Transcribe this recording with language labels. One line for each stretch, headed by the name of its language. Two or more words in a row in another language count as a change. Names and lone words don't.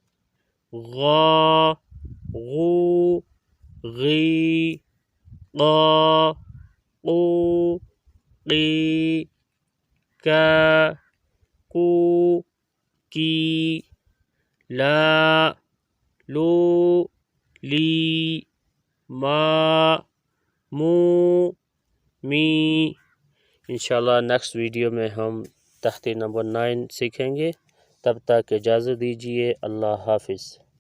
Arabic: غا غو غی، قا قو قی، کا کو کی، لا لو لی، ما مو می۔
Urdu: انشاءاللہ نیکسٹ ویڈیو میں ہم تختی نمبر 9 سیکھیں گے۔ تب تک اجازت دیجیے، اللہ حافظ۔